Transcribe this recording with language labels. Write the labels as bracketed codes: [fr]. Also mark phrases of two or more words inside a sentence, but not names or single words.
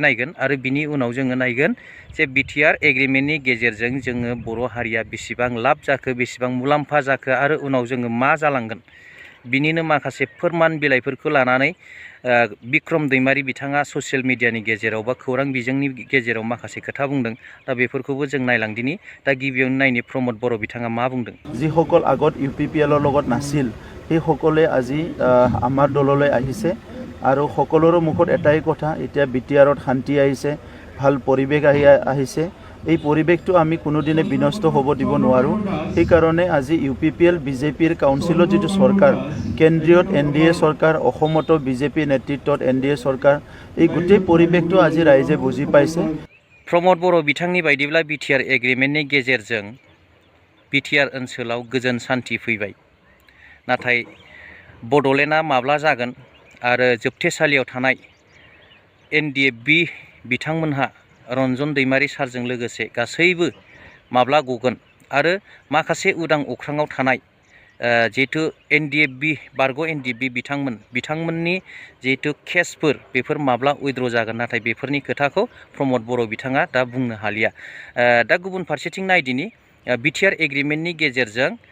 [brx] नायगोन आरो बिनि उनाव जोङो नायगोन जे BTR एग्रिमेन्टनि गेजेरजों जोङो बर' हारिया बेसेबां लाब जाखो बेसेबां मुलाम्फा जाखो आरो उनाव जोङो मा जालांगोन बिनिनो माखासे फोरमान बिलाइफोरखौ लानानै बिक्रम दैमारि बिथाङा [en] social media [brx] गेजेराव बा खौरां बिजोंनि गेजेराव माखासे खोथा बुंदों दा बेफोरखौबो जों नायलांदिनि दा गिबियावनो नायनि प्रमद बर' बिथाङा मा बुंदों [as] যিসকল আগত UPPLৰ লগত নাছিল সেই সকলে আজি আমাৰ দললৈ আহিছে আৰু সকলোৰে মুখত এটাই কথা এতিয়া BTRত শান্তি আহিছে ভাল পৰিৱেশ আহিছে এই পৰিৱেশটো আমি কোনোদিনে বিনষ্ট হ'ব দিব নোৱাৰো সেই কাৰণে আজি UPPL BJPৰ কাউন্সিলৰ যেটো সৰকাৰ কেন্দ্ৰীয় NDA সৰকাৰ অসমতো BJP নেতৃত্বত NDA সৰকাৰ এই গোটেই পৰিৱেশটো আজি ৰাইজে বুজি পাইছে [brx] प्रमद बर' बिथांनि बायदिब्ला BTR एग्रिमेन्टनि गेजेरजों BTR ओनसोलाव गोजोन सान्थि फैबाय नाथाय बड'लेण्डआ माब्ला जागोन आरो जोबथेसालियाव थानाय NDFB बिथांमोनहा रन्जन दैमारि सारजों लोगोसे गासैबो माब्ला गगोन आरो माखासे उदां अख्राङाव थानाय जेहेतु NDFB बारग' NDFB बिथांमोननि जेहेतु केसफोर बेफोर माब्ला उइद्र' जागोन नाथाय बेफोरनि खोथाखौ प्रमद बर' बिथाङा दा बुंनो हालिया दा गुबुन फारसेथिं नायदिनि BTR एग्रिमेन्टनि गेजेरजों